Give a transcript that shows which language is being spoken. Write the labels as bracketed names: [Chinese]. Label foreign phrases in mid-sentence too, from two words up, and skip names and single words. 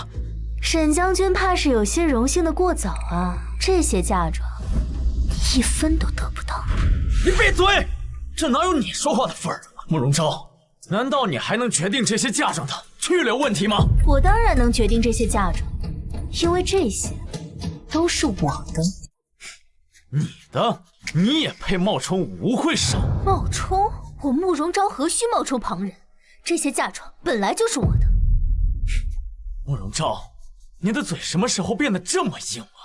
[Chinese] 沈將軍怕是有些榮幸的過早啊，這些嫁妝一分都得不到。你閉嘴！這哪有你說話的份兒？慕容昭，難道你還能決定這些嫁妝的去留問題嗎？我當然能決定這些嫁妝，因為這些都是我的。你的？你也配冒充吳會首？冒充？我慕容昭何須冒充旁人？這些嫁妝本來就是我的。慕容昭，你的嘴什麼時候變得這麼硬啊？